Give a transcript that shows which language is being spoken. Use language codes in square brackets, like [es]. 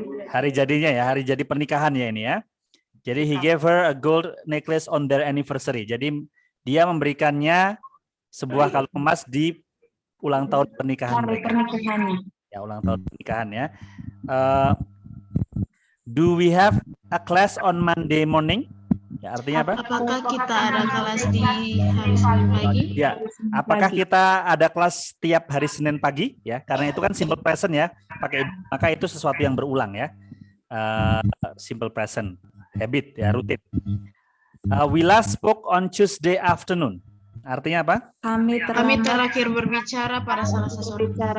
[id] Hari jadinya ya, hari jadi pernikahan ya ini ya. [en] Jadi he gave her a gold necklace on their anniversary. [id] Jadi dia memberikannya sebuah kalung emas di ulang tahun pernikahan mereka. Ya, ulang tahun pernikahan ya. [en] Do we have a class on Monday morning? [id] Ya, artinya apa? Apakah kita ada kelas di hari Senin pagi? Ya, apakah kita ada kelas tiap hari Senin pagi? Ya, karena itu kan simple present ya. Maka itu sesuatu yang berulang ya. Simple present, habit ya, rutin. [en] We last spoke on Tuesday afternoon. [id] Artinya apa? Kami terakhir berbicara pada Selasa sore.